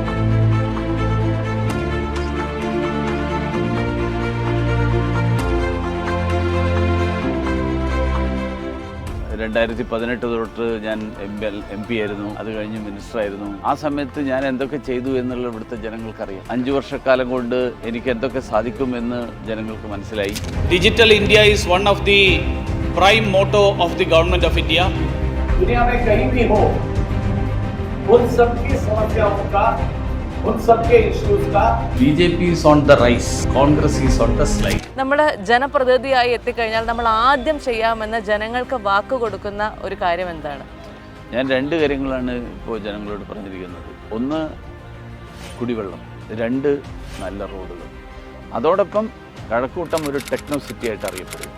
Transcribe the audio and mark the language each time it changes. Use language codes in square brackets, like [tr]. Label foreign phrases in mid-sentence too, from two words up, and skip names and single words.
[ml] തൊട്ട് ഞാൻ MP ആയിരുന്നു, അത് കഴിഞ്ഞ് മിനിസ്റ്റർ ആയിരുന്നു. ആ സമയത്ത് ഞാൻ എന്തൊക്കെ ചെയ്തു എന്നുള്ള ഇവിടുത്തെ ജനങ്ങൾക്കറിയാം. 5 വർഷക്കാലം കൊണ്ട് എനിക്ക് എന്തൊക്കെ സാധിക്കും എന്ന് ജനങ്ങൾക്ക് മനസ്സിലായി. [en] Digital India is one of the prime motto of the Government of India. [hi] दुनिया में कहीं भी हो, उन सबकी समस्याओं का, उन सबके इश्यूज का [en] BJP is on the rise, Congress is on the slide. [ml] നമ്മൾ ജനപ്രതിനിധിയായി എത്തിക്കഴിഞ്ഞാൽ നമ്മൾ ആദ്യം ചെയ്യാമെന്ന് ജനങ്ങൾക്ക് വാക്ക് കൊടുക്കുന്ന ഒരു കാര്യം എന്താണ്? ഞാൻ 2 കാര്യങ്ങളാണ് ഇപ്പോൾ ജനങ്ങളോട് പറഞ്ഞിരിക്കുന്നത്. 1 കുടിവെള്ളം, 2 നല്ല റോഡുകൾ. അതോടൊപ്പം കഴക്കൂട്ടം ഒരു [en] techno city [ml] ആയിട്ട് അറിയപ്പെടും.